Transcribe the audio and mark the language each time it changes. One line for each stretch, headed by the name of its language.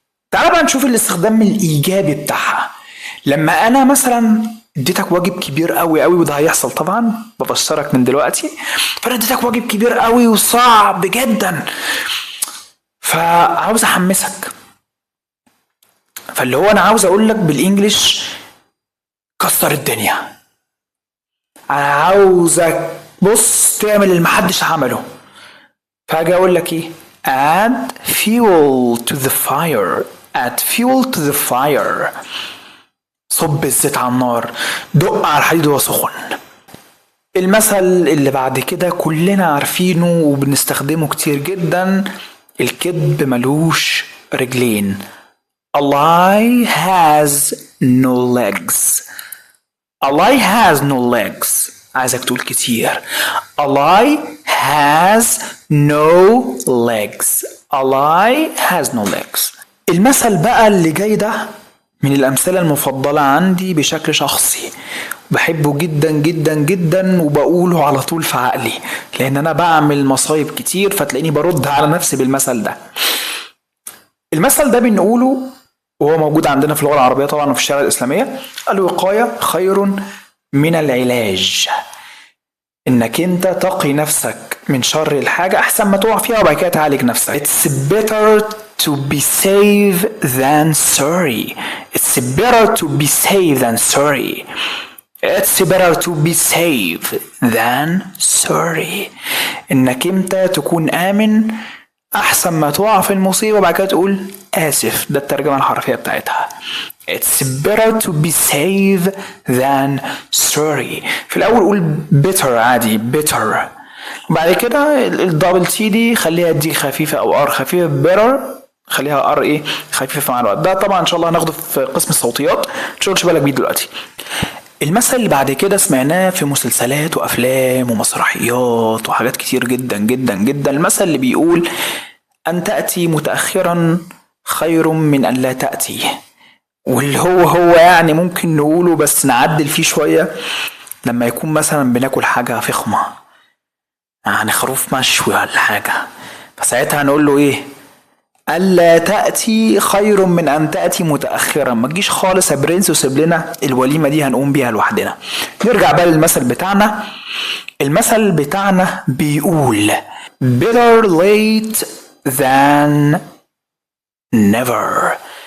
Arabic: تعال بقى نشوف الاستخدام الايجابي بتاعها. لما انا مثلا اديتك واجب كبير قوي قوي، وده هيحصل طبعا ببشرك من دلوقتي، فانا اديتك واجب كبير قوي وصعب جدا، فعاوز احمسك، فاللي هو انا عاوز اقول لك بالانجليش كسر الدنيا، انا عاوزك بص تعمل اللي محدش عمله.
English: فاجي اقول لك ايه؟ add fuel to the fire. add fuel to the fire.
Arabic: صب الزيت على النار، دق على الحديد وهو سخن. المثل اللي بعد كده كلنا عارفينه وبنستخدمه كتير جدا، الكذب ملوش رجلين.
English: A lie has no legs. A lie has no legs.
Arabic: عايزك تقول كتير.
English: A lie has no legs. A lie has no legs.
Arabic: المثل بقى اللي جاي ده من الأمثلة المفضلة عندي بشكل شخصي، بحبه جدا جدا جدا وبقوله على طول في عقلي، لأن أنا بعمل مصايب كتير فتلاقيني برد على نفسي بالمثل ده. المثل ده بنقوله وهو موجود عندنا في اللغة العربية طبعا وفي الشريعة الإسلامية، الوقاية خير من العلاج. انك انت تقي نفسك من شر الحاجة احسن ما تقع فيها وبعد كده تعالج نفسك.
English: It's better to be safe than sorry. It's better to be safe than sorry. It's better to be safe than sorry.
Arabic: انك انت تكون امن احسن ما تقع في المصيبة وبعد كده تقول اسف. ده الترجمة الحرفية بتاعتها.
English: It's better to be safe than sorry.
Arabic: في الأول قول better عادي better، بعد كده الدبل تي دي خليها دي خفيفة أو ار خفيفة، better خليها ار ايه خفيفة مع الوقت. ده طبعا إن شاء الله هناخده في قسم الصوتيات، متشغلش بالك بيه دلوقتي. المثل اللي بعد كده سمعناه في مسلسلات وأفلام ومسرحيات وحاجات كتير جدا جدا جدا. المثل اللي بيقول أن تأتي متأخرا خير من أن لا تأتي، واللي هو يعني ممكن نقوله بس نعدل فيه شوية. لما يكون مثلا بناكل حاجة فخمة يعني خروف مشوي ولا حاجة، فساعتها هنقول له ايه؟ ألا تأتي خير من أن تأتي متأخرا. ما تجيش خالص يا برنس وسيب لنا الوليمة دي هنقوم بيها لوحدنا. نرجع بقى للمثل بتاعنا. المثل بتاعنا بيقول
English: better late than never.